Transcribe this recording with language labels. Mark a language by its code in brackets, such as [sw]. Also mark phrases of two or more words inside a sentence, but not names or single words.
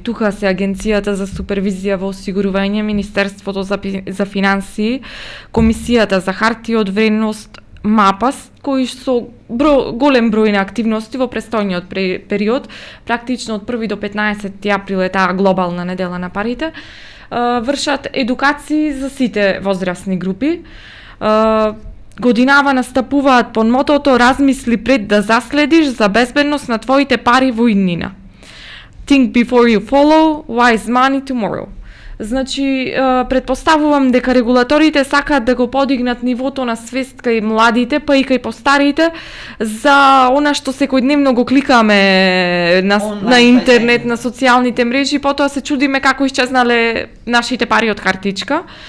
[mk] Тука се Агенцијата за супервизија во осигурување, Министерството за финансии, Комисијата за хартија од вредност, МАПАС, кои со голем број на активности во престојниот период, практично од 1 до 15 април е таа глобална недела на парите, вршат едукации за сите возрастни групи. Годинава настапуваат под мотото "Размисли пред да заследиш за безбедност на твоите пари во иднина". [en] think before you follow, wise money tomorrow. [mk] Значи, предпоставувам дека регулаторите сакаат да го подигнат нивото на свест кај младите, па и кај постарите, за она што секојдневно го кликаме на интернет, на социјалните мрежи, потоа се чудиме како исчезнале нашите пари од картичка.